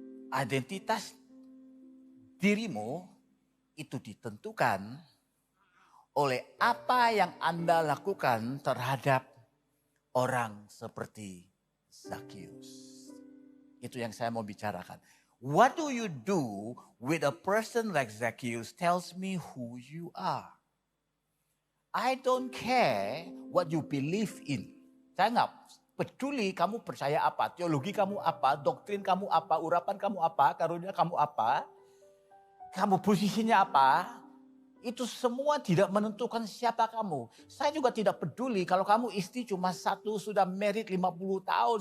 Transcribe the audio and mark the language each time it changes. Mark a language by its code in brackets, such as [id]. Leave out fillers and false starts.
[id] Identitas dirimu itu ditentukan oleh apa yang Anda lakukan terhadap orang seperti Zakheus. Itu yang saya mau bicarakan. [en] What do you do with a person like Zakheus tells me who you are. I don't care what you believe in. [id] Saya nggak peduli kamu percaya apa, teologi kamu apa, doktrin kamu apa, urapan kamu apa, karunia kamu apa, kamu posisinya apa. Itu semua tidak menentukan siapa kamu. Saya juga tidak peduli kalau kamu istri cuma satu, sudah married 50 tahun.